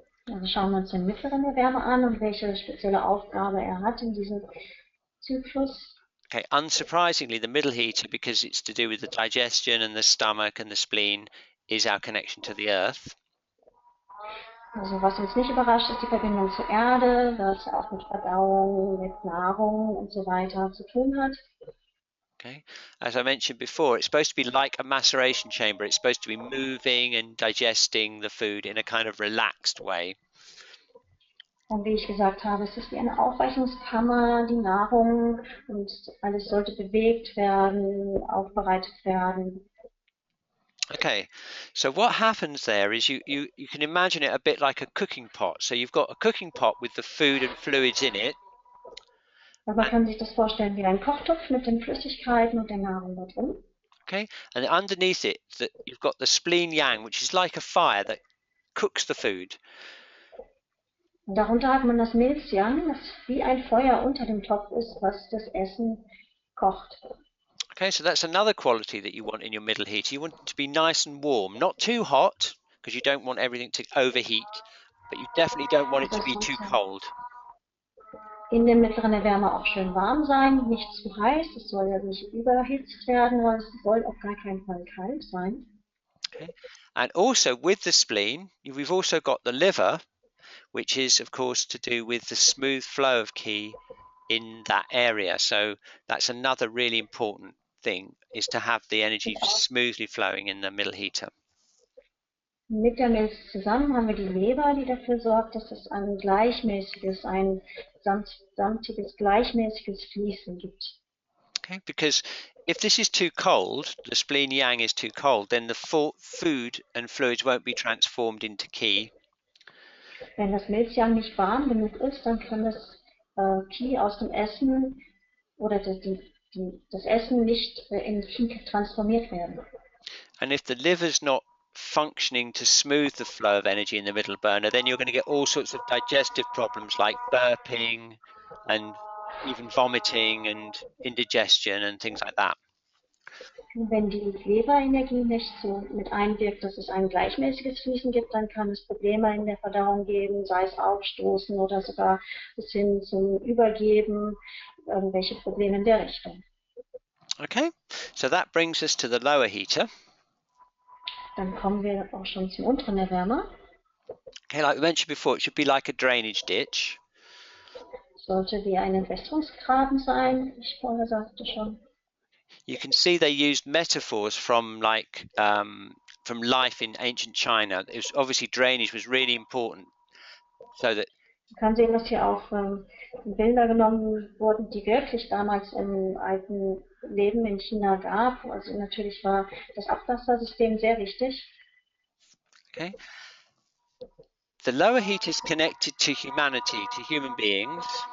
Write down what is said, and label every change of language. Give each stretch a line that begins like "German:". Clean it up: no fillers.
German: Also schauen wir uns den mittleren Erwärmer an und welche spezielle Aufgabe er hat in diesem Zyklus.
English: Okay, unsurprisingly, the middle heater, because it's to do with the digestion and the stomach and the spleen, is our connection to the earth.
German: Also was uns nicht überrascht, ist die Verbindung zur Erde, was auch mit Verdauung, mit Nahrung und so weiter zu tun hat.
English: Okay, as I mentioned before, it's supposed to be like a maceration chamber. It's supposed to be moving and digesting the food in a kind of relaxed way.
German: Und wie ich gesagt habe, es ist wie eine Aufweichungskammer, die Nahrung und alles sollte bewegt werden, aufbereitet werden.
English: Okay, so what happens there is you can imagine it a bit like a cooking pot. So you've got a cooking pot with the food and fluids in it.
German: Also man kann sich das vorstellen wie ein Kochtopf mit den Flüssigkeiten und der Nahrung da drin.
English: Okay, and underneath it, you've got the spleen yang, which is like a fire that cooks the food.
German: Und darunter hat man das Milzjang, das wie ein Feuer unter dem Topf ist, was das Essen kocht.
English: Okay, so that's another quality that you want in your middle heater. You want it to be nice and warm, not too hot, because you don't want everything to overheat, but you definitely don't want it to be too cold.
German: In dem mittleren Erwärmer auch schön warm sein, nicht zu heiß, es soll ja nicht überhitzt werden, weil es soll auf gar keinen Fall kalt sein.
English: Okay, and also with the spleen, we've also got the liver, which is of course to do with the smooth flow of qi in that area. So that's another really important thing, is to have the energy smoothly flowing in the middle heater.
German: Mit der Milz zusammen haben wir die Leber, die dafür sorgt, dass es ein gleichmäßiges, ein samtiges, gleichmäßiges Fließen gibt.
English: Okay, because if this is too cold, the spleen yang is too cold, then the food and fluids won't be transformed into qi.
German: Wenn das Milzjang nicht warm genug ist, dann kann das Qi aus dem Essen oder das Essen nicht in Qi transformiert werden.
English: And if the liver's not functioning to smooth the flow of energy in the middle burner, then you're going to get all sorts of digestive problems like burping and even vomiting and indigestion and things like that.
German: Wenn die Leberenergie nicht so mit einwirkt, dass es ein gleichmäßiges Fließen gibt, dann kann es Probleme in der Verdauung geben, sei es Aufstoßen oder sogar bis hin zum Übergeben, irgendwelche Probleme in der Richtung.
English: Okay, so that brings us to the lower heater.
German: Dann kommen wir auch schon zum unteren Erwärmer.
English: Okay, like we mentioned before, it should be like a drainage ditch.
German: Sollte wie ein Entwässerungsgraben sein, wie ich vorher sagte schon.
English: You can see they used metaphors from from life in ancient China. It was obviously drainage was really important, so that.
German: Man kann sehen, dass hier auch Bilder genommen wurden, die wirklich damals im alten Leben in China gab. Also natürlich war das Abwassersystem sehr wichtig.
English: Okay. The lower heat is connected to humanity, to human beings.